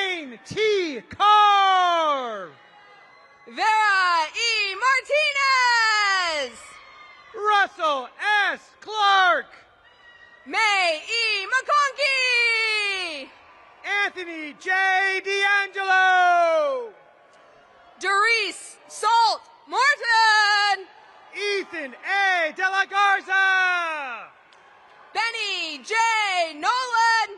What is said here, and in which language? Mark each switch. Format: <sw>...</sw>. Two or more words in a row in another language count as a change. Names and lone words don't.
<en>Ryan T. Carr. Vera E. Martinez. Russell S. Clark. May E. McConkey. Anthony J. D'Angelo. Doris Salt Morton. Ethan A. De La Garza. Benny J. Nolan.</en>